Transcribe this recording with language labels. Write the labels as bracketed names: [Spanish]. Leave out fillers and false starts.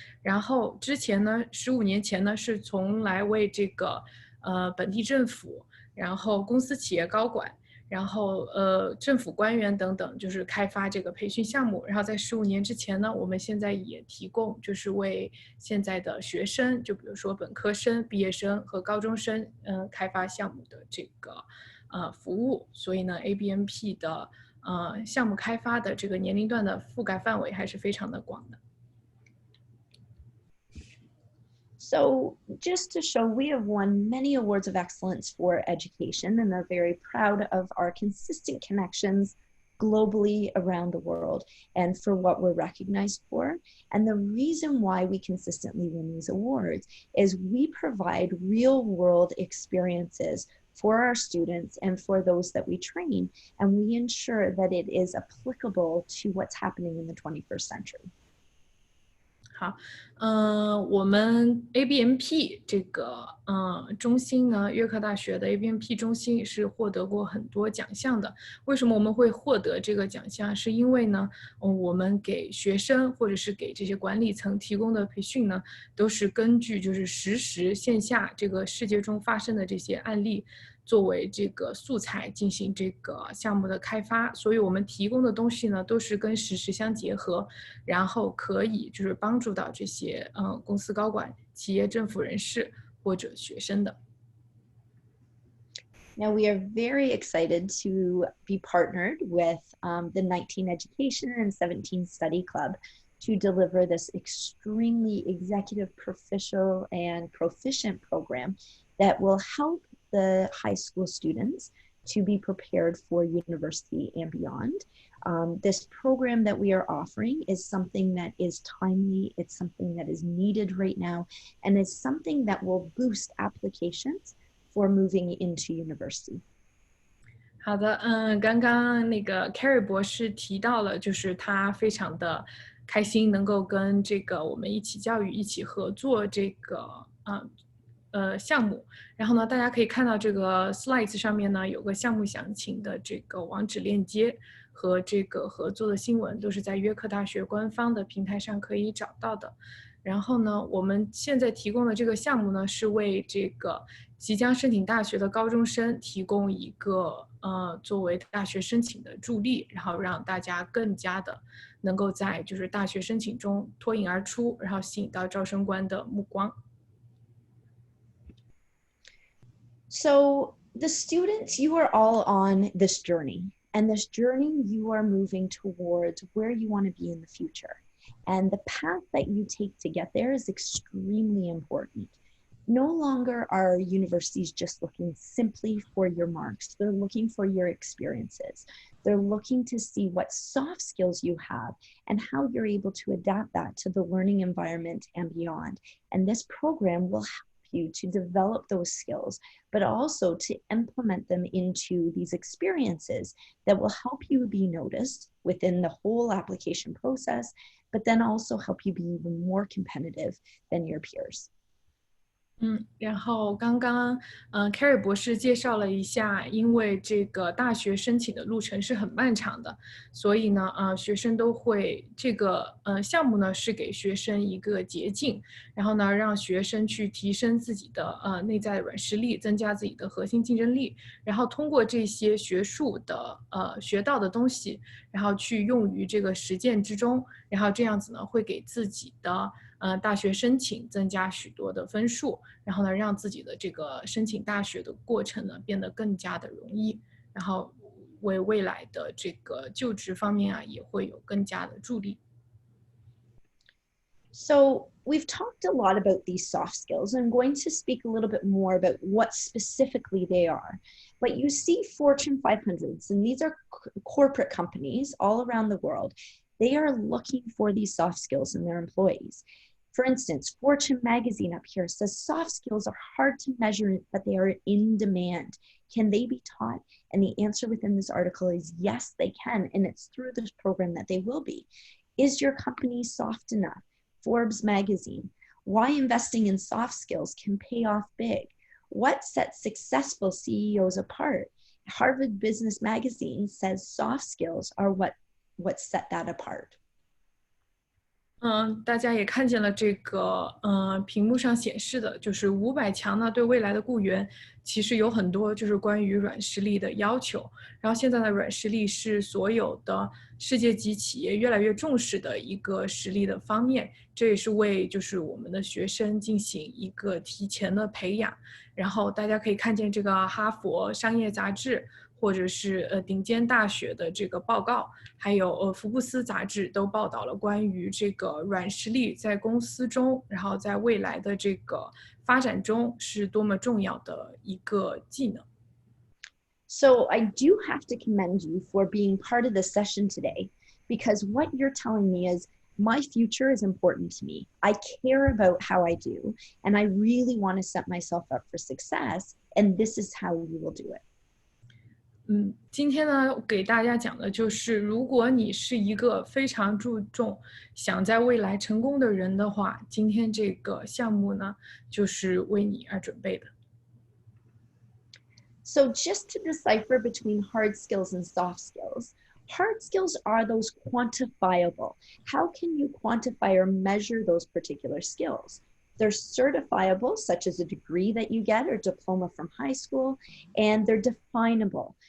[Chinese] 然后之前呢，15年前呢，是从来为这个本地政府，然后公司企业高管，然后政府官员等等，就是开发这个培训项目。然后在15年之前呢，我们现在也提供，就是为现在的学生，就比如说本科生、毕业生和高中生，开发项目的这个服务。所以呢 ，ABMP 的项目开发的这个年龄段的覆盖范围还是非常的广的。 [English] So just to show, we have won many awards of excellence for education and are very proud of our consistent connections globally around the world and for what we're recognized for. And the reason why we consistently win these awards is we provide real world experiences for our students and for those that we train, and we ensure that it is applicable to what's happening in the 21st century. [Chinese] 好，我们 ABMP 这个中心呢，约克大学的 ABMP 中心是获得过很多奖项的。为什么我们会获得这个奖项？是因为呢，我们给学生或者是给这些管理层提供的培训呢，都是根据就是实时线下这个世界中发生的这些案例作为这个素材进行这个项目的开发，所以我们提供的东西呢都是跟实时相结合，然后可以就是帮助到这些公司高管、企业政府人士或者学生的。 [English] Now, we are very excited to be partnered with the 19 Education and 17 Study Club to deliver this extremely executive, proficient, and proficient program that will help the high school students to be prepared for university and beyond. This program that we are offering is something that is timely, it's something that is needed right now, and is something that will boost applications for moving into university. [Chinese] 好的，刚刚那个 Keri 博士提到了，就是他非常的开心能够跟这个我们一起教育一起合作这个项目，然后呢，大家可以看到这个 slides 上面呢有个项目详情的这个网址链接和这个合作的新闻，都是在约克大学官方的平台上可以找到的。然后呢，我们现在提供的这个项目呢，是为这个即将申请大学的高中生提供一个作为大学申请的助力，然后让大家更加的能够在就是大学申请中脱颖而出，然后吸引到招生官的目光。 [English] So the students, you are all on this journey, and this journey you are moving towards where you want to be in the future. And the path that you take to get there is extremely important. No longer are universities just looking simply for your marks. They're looking for your experiences. They're looking to see what soft skills you have and how you're able to adapt that to the learning environment and beyond. And this program will help you to develop those skills, but also to implement them into these experiences that will help you be noticed within the whole application process, but then also help you be even more competitive than your peers. [Chinese] 然后刚刚Keri 博士介绍了一下，因为这个大学申请的路程是很漫长的，所以呢学生都会这个项目呢是给学生一个捷径，然后呢让学生去提升自己的内在软实力，增加自己的核心竞争力，然后通过这些学术的学到的东西，然后去用于这个实践之中，然后这样子呢会给自己的大学申请增加许多的分数，然后呢让自己的这个申请大学的过程呢变得更加的容易，然后为未来的这个就职方面也会有更加的助力。 [English] So we've talked a lot about these soft skills. I'm going to speak a little bit more about what specifically they are. But you see Fortune 500s, and these are corporate companies all around the world. They are looking for these soft skills in their employees. For instance, Fortune magazine up here says soft skills are hard to measure, but they are in demand. Can they be taught? And the answer within this article is yes, they can. And it's through this program that they will be. Is your company soft enough? Forbes magazine, why investing in soft skills can pay off big. What sets successful CEOs apart? Harvard Business Magazine says soft skills are what set that apart. [Chinese] 大家也看见了这个屏幕上显示的，就是500强呢对未来的雇员其实有很多就是关于软实力的要求，然后现在的软实力是所有的世界级企业越来越重视的一个实力的方面，这也是为就是我们的学生进行一个提前的培养。然后大家可以看见这个哈佛商业杂志或者是顶尖大学的这个报告，还有福布斯杂志都报道了关于这个软实力在公司中，然后在未来的这个发展中是多么重要的一个技能。 [English] So I do have to commend you for being part of this session today, because what you're telling me is my future is important to me. I care about how I do, and I really want to set myself up for success, and this is how you will do it. [Chinese] 今天呢，给大家讲的就是，如果你是一个非常注重想在未来成功的人的话，今天这个项目呢，就是为你而准备的。 [English] So just to decipher between hard skills and soft skills, hard skills are those quantifiable. How can you quantify or measure those particular skills? They're certifiable, such as a degree that you get or diploma from high school, and they're definable.